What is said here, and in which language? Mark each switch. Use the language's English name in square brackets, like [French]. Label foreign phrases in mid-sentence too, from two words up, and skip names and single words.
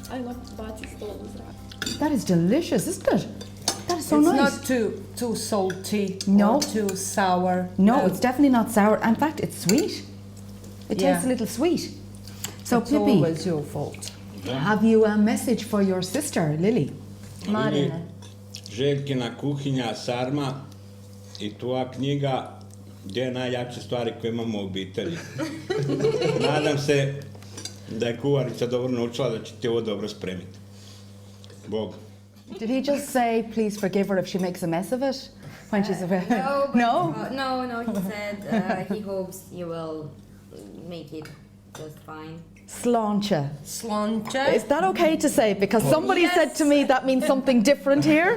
[English] That is delicious, isn't it? so it's nice. not too salty No. or too sour. No, it's definitely not sour. In fact, it's sweet. It Yeah. tastes a little sweet. So, It's Pippi, always your fault. have you a message for your sister, Lily? Marina. [Croatian] Željkina kuhinja Sarma i tvoja knjiga gdje je najjače stvari koje imamo u obitelji. Nadam se da je kuharica dobro naučila da će ti ovo dobro spremiti. Bog. [English] Did he just say, please forgive her if she makes a mess of it when she's away? No, No? no, he said he hopes you will make it just fine. Sláinte. Sláinte. Is that okay to say? Because somebody said to me that means something different here.